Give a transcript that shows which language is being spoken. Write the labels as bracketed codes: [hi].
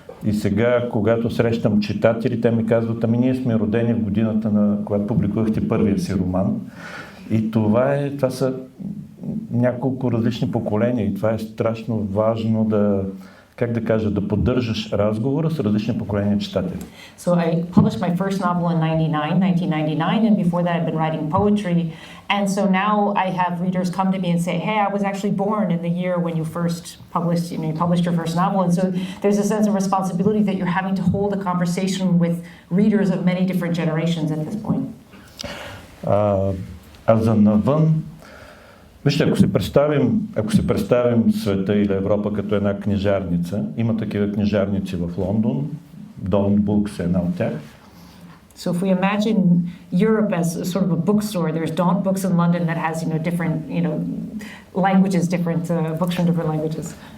[bg] И сега, когато срещам читатели, те ми казват: "Ами ние сме родени в годината, на когато публикувахте първия си роман." И това са няколко различни поколения и това е страшно важно да поддържаш разговора с различни поколения читатели. [en] So I published my first novel in 1999, and before that I've been writing poetry. And so now I have readers come to me and say, "Hey, I was actually born in the year when you first published your first novel." And so there's a sense of responsibility that you're having to hold a conversation with readers of many different generations at this point. [bg] А за навън, вижте, ако си представим света или Европа като една книжарница, има такива книжарници в Лондон, Don't Books е една от тях. [en] So if we imagine Europe as sort of a bookstore, there's Don't Books in London that has different languages, different books from different languages.